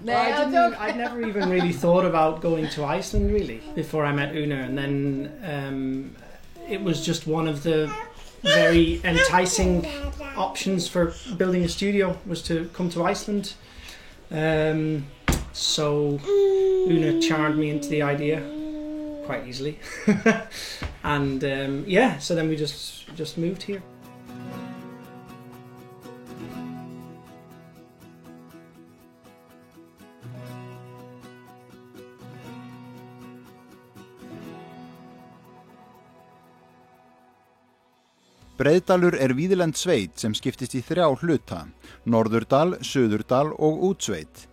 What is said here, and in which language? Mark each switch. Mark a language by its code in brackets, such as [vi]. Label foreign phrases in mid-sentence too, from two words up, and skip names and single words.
[en] Well, I'd never even really thought about going to Iceland really before I met Una, and then it was just one of the very enticing options for building a studio was to come to Iceland. So Una charmed me into the idea quite easily, and so then we just moved here. [is] Breiðdalur víðlend sveit sem skiptist í 3 hluta, Norðurdal, Suðurdal og Útsveit.